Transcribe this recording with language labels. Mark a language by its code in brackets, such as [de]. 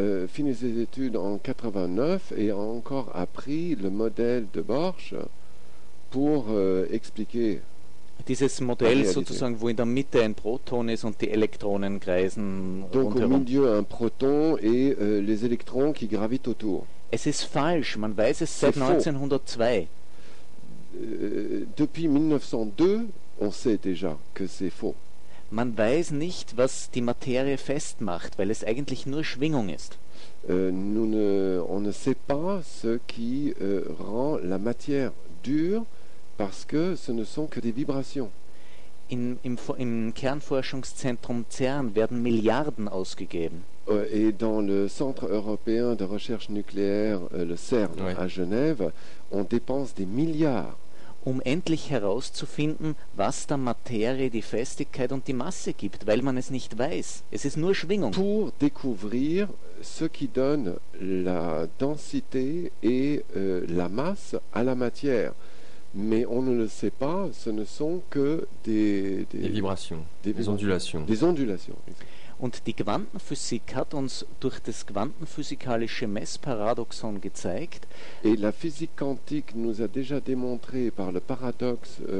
[fr] Fini ses études en 89 et a encore appris le modèle de Bohrsche pour expliquer. [de] Dieses Modell sozusagen, wo in der Mitte ein Proton ist und die Elektronen kreisen. [fr] Donc au milieu un proton et les électrons qui gravitent autour. [de] Es ist falsch, man weiß es seit 1902. [fr] Depuis 1902, on sait déjà que c'est faux. [de] Man weiß nicht, was die Materie festmacht, weil es eigentlich nur Schwingung ist. [fr] On ne sait pas ce qui rend la matière dure. Parce que ce ne sont que des vibrations. [de] Im Kernforschungszentrum CERN werden Milliarden ausgegeben. [fr] Et dans le Centre européen de recherche nucléaire, le CERN, oui, à Genève, on dépense des milliards. [de] um endlich herauszufinden, was der Materie die Festigkeit und die Masse gibt, weil man es nicht weiß. Es ist nur Schwingung. [fr] Pour découvrir ce qui donne la densité et la masse à la matière. Mais on ne le sait pas, ce ne sont que des vibrations, des ondulations. Des ondulations. [de] Und die Quantenphysik hat uns durch das quantenphysikalische Messparadoxon gezeigt. [fr] Et la physique quantique nous a déjà démontré par le paradoxe.